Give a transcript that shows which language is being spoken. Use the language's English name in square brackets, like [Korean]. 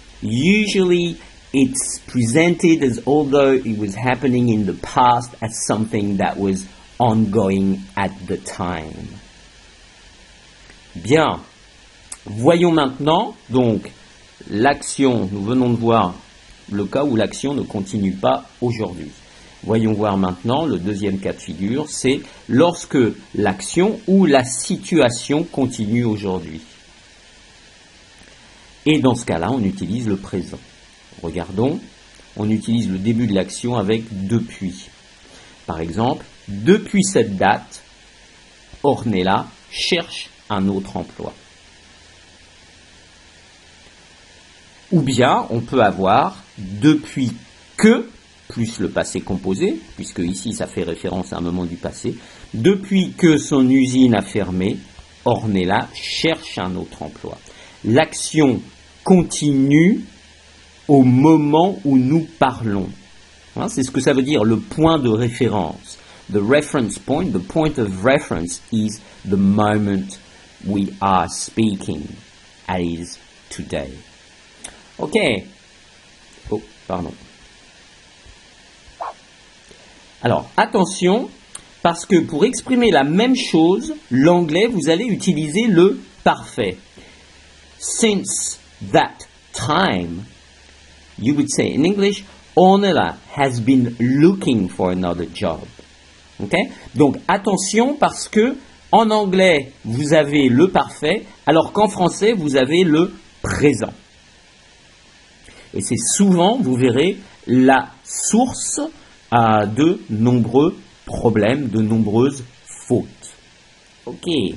[English] Usually, it's presented as although it was happening in the past as something that was ongoing at the time. [French] Bien. Voyons maintenant, donc, l'action, nous venons de voir le cas où l'action ne continue pas aujourd'hui. Voyons voir maintenant le deuxième cas de figure, c'est lorsque l'action ou la situation continue aujourd'hui. Et dans ce cas-là, on utilise le présent. Regardons, on utilise le début de l'action avec depuis. Par exemple, depuis cette date, Ornella cherche un autre emploi. Ou bien, on peut avoir depuis que, plus le passé composé, puisque ici ça fait référence à un moment du passé, depuis que son usine a fermé, Ornella cherche un autre emploi. L'action continue au moment où nous parlons. Hein, c'est ce que ça veut dire, le point de référence. [English] The reference point, the point of reference is the moment we are speaking, as today. [French] Ok. Oh, pardon. Alors, attention, parce que pour exprimer la même chose, l'anglais, vous allez utiliser le parfait. [English] Since that time, you would say in English, Ornella has been looking for another job. Ok? [French] Donc, attention, parce que en anglais, vous avez le parfait, alors qu'en français, vous avez le présent. Et c'est souvent, vous verrez, la source de nombreux problèmes, de nombreuses fautes. Ok.